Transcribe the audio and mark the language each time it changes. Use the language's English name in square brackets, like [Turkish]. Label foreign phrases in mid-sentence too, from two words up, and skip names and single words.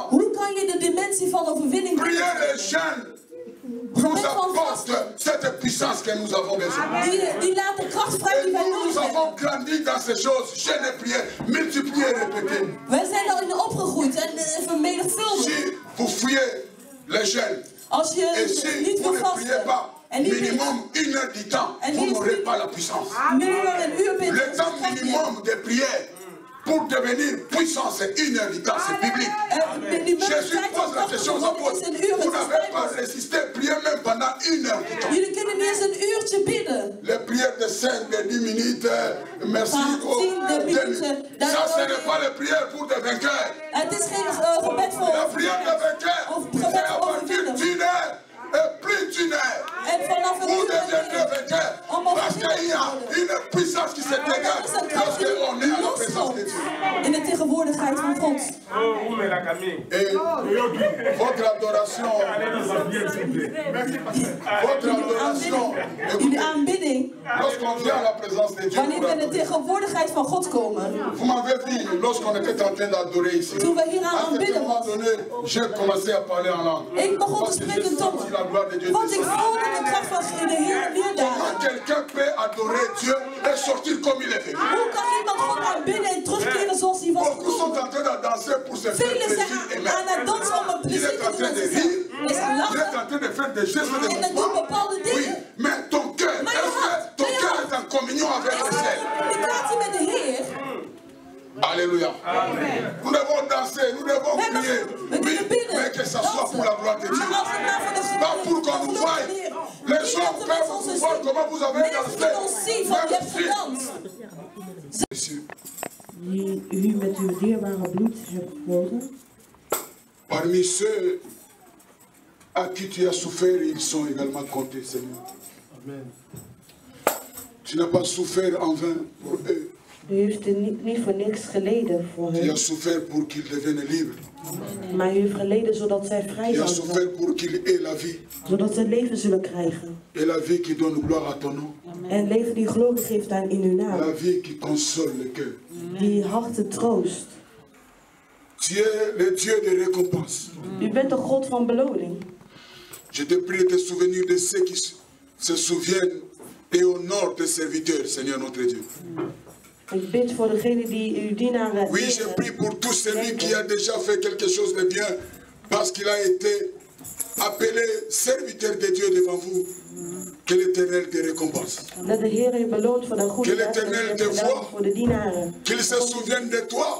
[Dutch] Hoe kan je de dimensie van overwinning [French] Prière et jeûne nous apporte cette puissance que nous avons besoin. [Dutch] die laat de kracht vrij [French] Et [Dutch] die wij [French] nous [Dutch] nodig hebben. [French] avons grandi dans ces choses. Jeûne et prière, multiplier et répéter. [Dutch] Wij zijn daarin opgegroeid en vermenigvuldigd. [French] Si vous fouillez les jeûnes, [Dutch] Als [French] et [Dutch] je [French] si [Dutch] niet [French] vous [Dutch] wil [French] ne priez [Dutch] vasten [French] pas [Dutch] en niet bidt, [French] minimum 1 heure du temps, [Dutch] En [French] vous [Dutch] niet [French] n'aurez [Dutch] bidt. [French] pas la puissance. [Dutch] minimum een uur bidt, [French] Le temps [Dutch] krijg je- [French] minimum de prière pour devenir puissant, c'est 1 heure du temps, c'est biblique. Jésus pose la question aux apôtres. Vous n'avez pas résisté, priez même pendant 1 heure du temps. [Dutch] Jullie kunnen niet eens een uurtje bidden. [French] Les prières de 5, de 10 minutes, merci. [Dutch] Van 10 2 minuten, [French] minutes. [Dutch] dan [French] Ça, ce [Dutch] ook [French] n'est pas les prières pour des vainqueurs. [Dutch] Het is geen gebed voor [French] La prière de vainqueur, [Dutch] Of [French] c'est [Dutch] gebed [French] à [Dutch] voor [French] partir [Dutch] overwinning. [French] d'une heure et plus d'une heure. [Dutch] En vanaf een [French] Vous [Dutch] uur [French] deviendrez vainqueur. Parce qu'il y a une puissance qui se dégage lorsqu'on est à la présence de Dieu. [Dutch] In de tegenwoordigheid van God. [French] Et votre adoration, [Dutch] Jullie aanbidding, [French] lorsqu'on vient à la présence de Dieu, [Dutch] wanneer we in de tegenwoordigheid van God komen. [French] vous m'avez vu lorsqu'on était en train d'adorer ici. [Dutch] Toen we hier aan [French] À un [Dutch] aanbidden [French] moment [Dutch] was, [French] donné, j'ai commencé à parler en langue. [Dutch] ik begon te [French] Parce que j'ai [Dutch] spreken in tongen. [French] senti la gloire de Dieu [Dutch] Want ik [French] descendre. [Dutch] voelde de kracht van de Heer neerdalen. [French] Comment quelqu'un peut adorer Dieu et sortir comme il est venu? [Dutch] Hoe kan iemand God aanbidden en terugkeren zoals hij was [French] Beaucoup sont [Dutch] gekomen? [French] en train de danser pour se faire [Dutch] Velen [French] plaisir [Dutch] zijn [French] et [Dutch] aan het dansen om een [French] Il [Dutch] plezier [French] est [Dutch] te [French] en [Dutch] doen [French] train [Dutch] aan [French] de [Dutch] zichzelf. [French] rire. [Dutch] Is [French] Il est [Dutch] lachen [French] en train de faire des gestes de [Dutch] en het doet bepaalde [French] Oui, [Dutch] dingen. [French] mais ton cœur, [Dutch] Maar [French] est-ce que ton [Dutch] je [French] cœur [Dutch] hart, [French] est en communion avec [Dutch] is [French] le [Dutch] er [French] ciel? [Dutch] een communicatie met de Heer? [French] Alléluia. Nous devons danser, nous devons [Dutch] We [French] crier. [Dutch] kunnen [French] Oui, [Dutch] bidden, [French] mais que ça soit pour la gloire de Dieu. [Dutch] maar als het maar voor de [French] Pas pour qu'on nous voie. Les gens peuvent vous voir comment vous avez [Dutch] mensen kunnen ons [French] dansé. [Dutch] zien van je hebt [French] Même si- [Dutch] gedanst. [French] Monsieur, [Dutch] Die u met uw dierbare bloed hebt verboden. [French] parmi ceux à qui tu as souffert, ils sont également comptés, Seigneur. Amen. Tu n'as pas souffert en vain pour eux. [Dutch] U heeft er niet voor niks geleden voor [French] Tu [Dutch] hen. [French] as souffert pour qu'ils deviennent libres. [Dutch] Maar u heeft geleden zodat zij vrij [French] Tu as [Dutch] zouden [French] souffert [Dutch] zijn. [French] pour qu'ils aient la vie. [Dutch] Zodat zij leven zullen krijgen. [French] Et la vie qui donne gloire à ton nom. [Dutch] En leven die glorie geeft aan in uw [French] La [Dutch] naam. [French] vie qui console le cœur. [Dutch] Die harten troost. [French] Tu es le Dieu de récompense. [Dutch] U bent de God van beloning. [French] Je te prie de te souvenir de ceux qui se souviennent et honorent tes serviteurs, Seigneur notre Dieu. [Dutch] Ik bid voor degene die uw dienaren [French] Oui, je prie pour tout celui qui a déjà fait quelque chose de bien parce qu'il a été appelé serviteur de Dieu devant vous. Que l'Éternel te récompense. [Dutch] Dat de Heer u beloont voor de goede [French] Que [Dutch] werken die u [French] l'Éternel [Dutch] hebt [French] te [Dutch] gedaan [French] voie. [Dutch] voor de dienaren. [French] Qu'il se souvienne de toi.